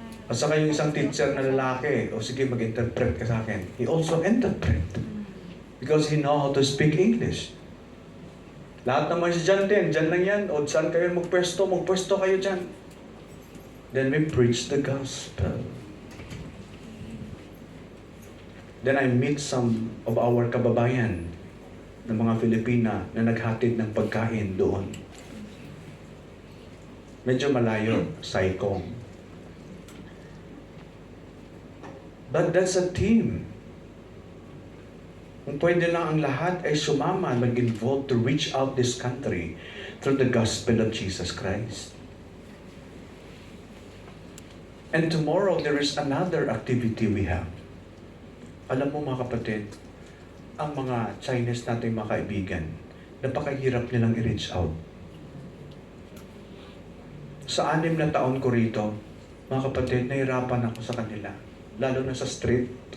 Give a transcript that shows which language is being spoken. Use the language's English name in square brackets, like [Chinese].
[Filipino] At saka yung isang teacher na lalaki, o sige, mag-interpret ka sa akin. [English] He also interpret. Because he know how to speak English. [Filipino] Lahat naman si dyan din. Dyan lang yan. O saan kayo magpwesto kayo dyan. [English] Then we preach the gospel. Then I meet some of our [Filipino] kababayan ng mga Filipina na naghatid ng pagkain doon. Medyo malayo, Saikong. [English] But that's a team. [Filipino] Kung pwede lang ang lahat ay sumama, mag-involve [English] to reach out this country through the gospel of Jesus Christ. And tomorrow, there is another activity we have. [Filipino] Alam mo mga kapatid, ang mga Chinese nating mga kaibigan, napakahirap nilang i-reach out. Sa 6 na taon ko rito, mga kapatid, nahirapan ako sa kanila. Lalo na sa street.